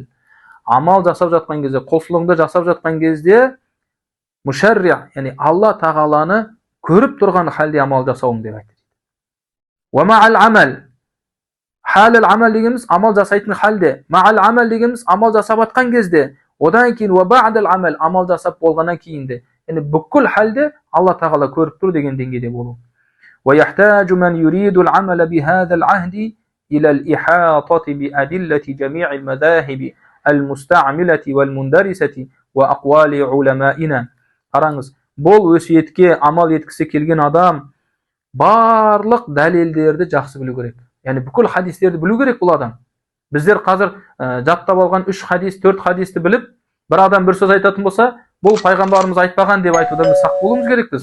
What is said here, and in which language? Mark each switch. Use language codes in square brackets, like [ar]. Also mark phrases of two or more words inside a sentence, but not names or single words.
[kk] Амал жасап жатқан кезде, құлшылығыңды жасап жатқан кезде, мушарри', яғни Алла тағаланы көріп тұрған халде амал жасауың деп айтты. [ar] ومع العمل. حال العمل [kk] дегеніміз амал жасайтын халде. [ar] مع العمل [kk] дегеніміз амал жасап жатқан кезде. Одан кейін [ar] وبعد العمل, [kk] амал жасап болғаннан кейін де. Yani бүкіл halde Allah Teala көріп тұр деген деңгейде болу. [ar] ويحتاج من يريد العمل بهذا العهد إلى الإحاطة بأدلة جميع المذاهب المستعملة والمندرسة وأقوال علمائنا. [kk] Қараңыз, бұл өсиетке амал еткісі келген адам барлық дәлелдерді жақсы білу керек. Yani бүкіл хадистерді білу керек бұл адам. Біздер қазір жаттап алған 3 хадис, 4 хадисті біліп, бір адам бір сөз айтатын болса, бұл пайғамбарымыз айтпаған деп айтудан сақ болуымыз керекпіз.